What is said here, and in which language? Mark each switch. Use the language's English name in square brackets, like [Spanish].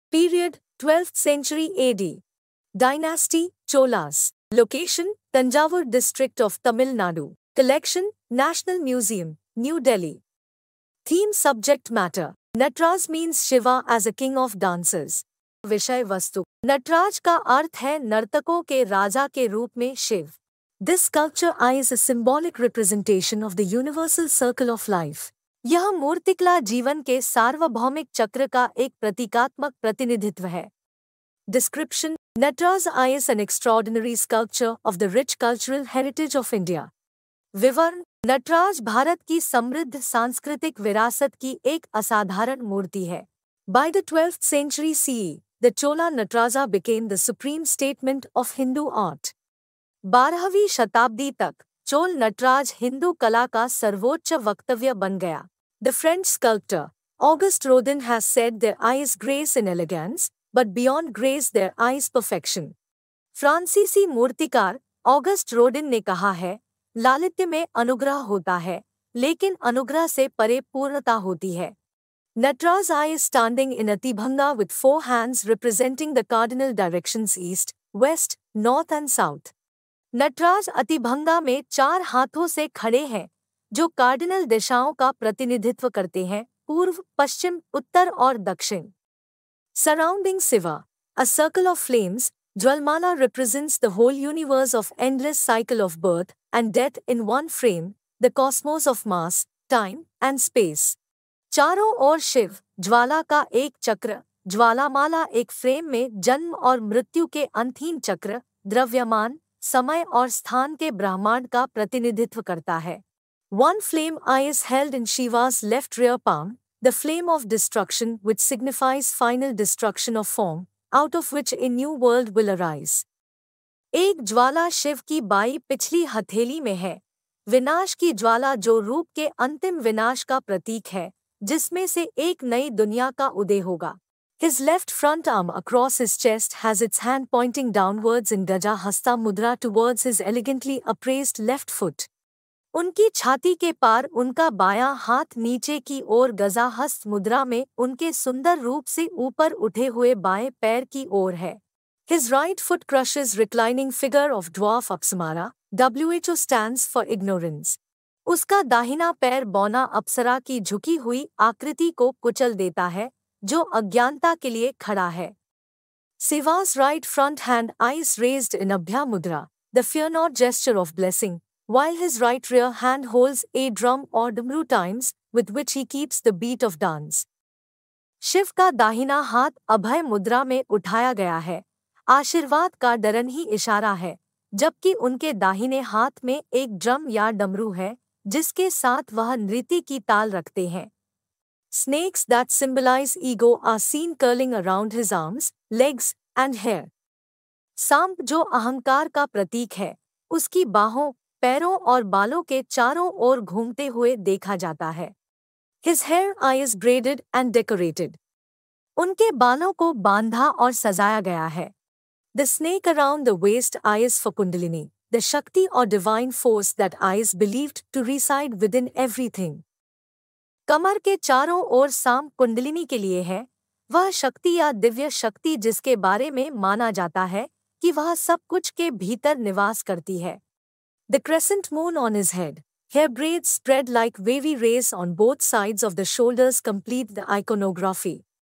[English] Period, 12th century AD. Dynasty, Cholas. Location, Tanjavur district of Tamil Nadu. Collection, National Museum, New Delhi. Theme subject matter. Nataraj means Shiva as a king of dancers. [Hindi] विषय वस्तु. नटराज का अर्थ है नर्तकों के राजा के रूप में Shiv. [English] This sculpture is a symbolic representation of the universal circle of life. [Hindi] यह मूर्तिकला जीवन के सार्वभौमिक चक्र का एक प्रतीकात्मक प्रतिनिधित्व है. [English] Description: Nataraj is an extraordinary sculpture of the rich cultural heritage of India. [Hindi] विवरण: नटराज भारत की समृद्ध सांस्कृतिक विरासत की एक असाधारण मूर्ति है. [English] By the 12th century CE, the Chola Nataraja became the supreme statement of Hindu art. [Hindi] 12वीं शताब्दी तक चोल नटराज हिंदू कला का सर्वोच्च वक्तव्य बन गया. [English] The French sculptor Auguste Rodin has said there is grace in elegance, but beyond grace there is perfection. [Hindi] फ्रांसीसी मूर्तिकार ऑगस्ट रोडिन ने कहा है, लालित्य में अनुग्रह होता है, लेकिन अनुग्रह से परे पूर्णता होती है. [English] Nataraj is standing in Atibhanga with 4 hands representing the cardinal directions east, west, north and south. [Hindi] Nataraj अतिभंगा में 4 हाथों से खड़े हैं, जो कार्डिनल दिशाओं का प्रतिनिधित्व करते हैं, पूर्व, पश्चिम, उत्तर और दक्षिण. [English] Surrounding Shiva, a circle of flames, Jwalmala represents the whole universe of endless cycle of birth and death in one frame, the cosmos of mass, time and space. [Hindi] चारों ओर शिव, ज्वाला का एक चक्र, ज्वालामाला एक फ्रेम में जन्म और मृत्यु के अंतहीन चक्र, द्रव्यमान, समय और स्थान के ब्रह्मांड का प्रतिनिधित्व करता है. [English] One flame is held in Shiva's left rear palm, the flame of destruction which signifies final destruction of form, out of which a new world will arise. [Hindi] एक ज्वाला शिव की बाई पिछली हथेली में है, विनाश की ज्वाला जो रूप के अंतिम विनाश का प्रतीक है, जिसमें से एक नई दुनिया का उदय होगा. [English] His left front arm across his chest has its hand pointing downwards in Gaja Hasta Mudra towards his elegantly upraised left foot. [Hindi] उनकी छाती के पार उनका बायां हाथ नीचे की ओर गजा हस्त मुद्रा में उनके सुंदर रूप से ऊपर उठे हुए बाएं पैर की ओर है. [English] His right foot crushes reclining figure of dwarf Apsamara, WHO stands for ignorance. [Hindi] उसका दाहिना पैर बौना अप्सरा की झुकी हुई आकृति को कुचल देता है, जो अज्ञानता के लिए खड़ा है. [English] Shiva's right front hand is raised in Abhya Mudra, the fear not gesture of blessing, while his right rear hand holds a drum or damru times, with which he keeps the beat of dance. [Hindi] Shiv का दाहिना हाथ अभय मुद्रा में उठाया गया है, आशीर्वाद का डरन ही इशारा है, जबकि उनके दाहिने हाथ में एक ड्रम या डमरू है, जिसके साथ वह नृत्य की ताल रखते हैं. [English] Snakes that symbolize ego are seen curling around his arms, legs and hair. [Hindi] सांप जो अहंकार का प्रतीक है, उसकी बाहों, पैरों और बालों के चारों ओर घूमते हुए देखा जाता है. [English] His hair is braided and decorated. [Hindi] उनके बालों को बांधा और सजाया गया है. [English] The snake around the waist is for Kundalini, the Shakti or divine force that is believed to reside within everything. [Hindi] कमर के चारों ओर सांप कुंडलिनी के लिए है, वह शक्ति या दिव्य शक्ति जिसके बारे में माना जाता है कि वह सब कुछ के भीतर निवास करती है. [English] The crescent moon on his head, hair braids spread like wavy rays on both sides of the shoulders complete the iconography.